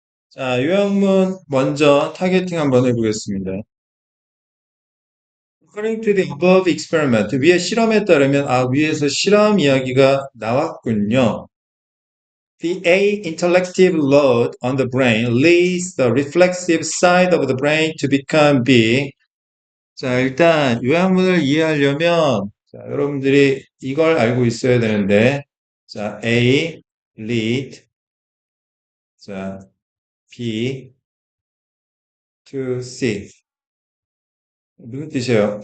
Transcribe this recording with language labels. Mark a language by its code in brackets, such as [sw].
[ko] 자, 요약문 먼저 타겟팅 한번 해보겠습니다. [en] According to the above experiment, [ko] 위의 실험에 따르면 위에서 실험 이야기가 나왔군요. [en] The A intellective load on the brain leads the reflexive side of the brain to become B. [ko] 자, 일단 요약문을 이해하려면 자, 여러분들이 이걸 알고 있어야 되는데 자, A lead 자, B to C. 무슨 뜻이에요?